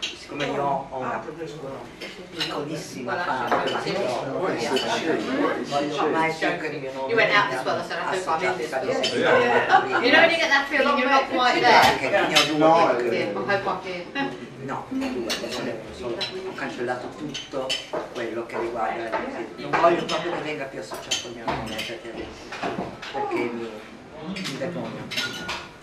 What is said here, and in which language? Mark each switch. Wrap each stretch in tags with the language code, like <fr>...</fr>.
<it>Siccome io ho una piccolissima fama, ma è sempre il mio nome.</it> <en>You went out as well, I said, I hope I'm in this one. You know when you get that feeling you're not quite there? I hope I'm here.</en> <it>No, adesso ho cancellato tutto quello che riguarda, non voglio proprio che venga più associato al mio nome, perché mi vergogno veramente.</it>